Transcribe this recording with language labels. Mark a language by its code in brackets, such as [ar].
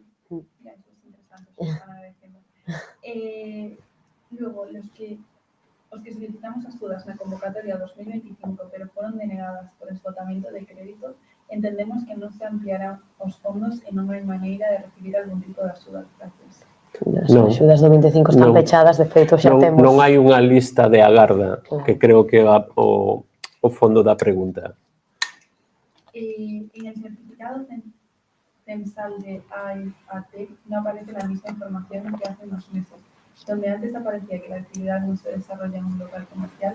[es] Ya, eso es interesante, eso están agradeciendo. Luego, los que solicitamos ayudas en la convocatoria 2025, pero fueron denegadas por esgotamiento de crédito, entendemos que [gl] non se ampliarán os fondos e non hai maneira de recibir algún tipo de axuda. [es] Gracias. [gl] As axudas do 25 están pechadas, de feito xa temos. Non hai unha lista de agarda, que creo que o fondo da pregunta. [es] En el certificado censal de AIAT no aparece la misma información que hace unos meses, donde antes aparecía que la actividad no se desarrolla en un local comercial.